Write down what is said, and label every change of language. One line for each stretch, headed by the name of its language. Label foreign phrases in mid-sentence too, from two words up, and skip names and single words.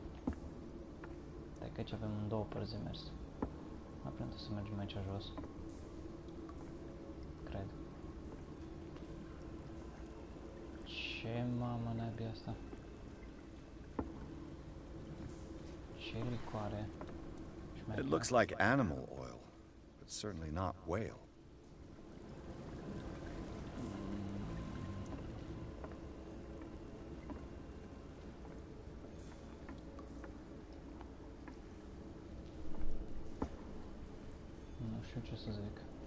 Romanian: Stai că aici avem în două părți de mers. Mai plântă să mergem aici jos. Cred. Ce mamă naibii asta? Ce licoare?
English: It looks like animal oil, but certainly not whale.
Romanian: Nu știu ce să zic.